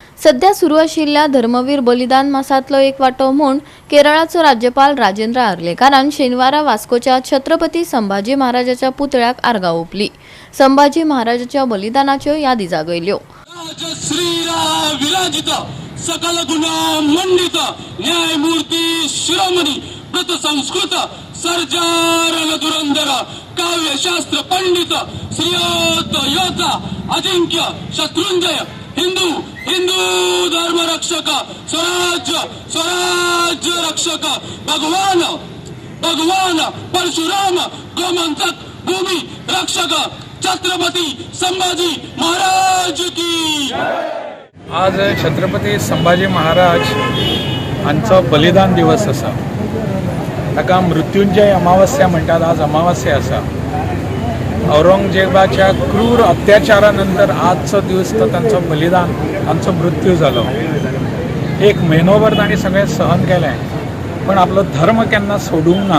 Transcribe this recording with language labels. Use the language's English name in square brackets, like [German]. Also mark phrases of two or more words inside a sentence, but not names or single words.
[Konkani] सध्या सुरू आशिल्ल्या धर्मवीर बलिदान मासातलो एक वाटो म्हूण केरळाचो राज्यपाल राजेंद्र आर्लेकारान शेनवारा वास्कोच्या छत्रपती संभाजी महाराजाच्या पुतळ्याक आर्गां ओंपली। संभाजी महाराजाच्या बलिदानाच्यो यादी जागयल्यो। [Marathi] श्रीराम विराजित सकल गुणा मंडित न्यायमूर्ती शिरोमणी व्रत संस्कृत सर्जार धुरंधर काव्यशास्त्र पंडित श्रीयोत योद्धा अजिंक्य शत्रुंजय हिंदू हिंदू धर्म रक्षक स्वराज्य स्वराज्य रक्षक भगवान भगवान परशुराम गोमंतक भूमि रक्षक छत्रपती संभाजी महाराज की। [Konkani] आज छत्रपती संभाजी महाराज हांचो बलिदान दिवस आसा। ताका मृत्युंजय अमावस्या म्हणटात। आज अमावस्या आसा। औरंगजेबाच्या क्रूर अत्याचारानंतर आजचो दिवस तो तांचो बलिदान तांचो मृत्यू जालो। एक म्हयनोभर तांणी सगळें सहन केलें, पण आपलो धर्म केन्ना सोडूंक ना।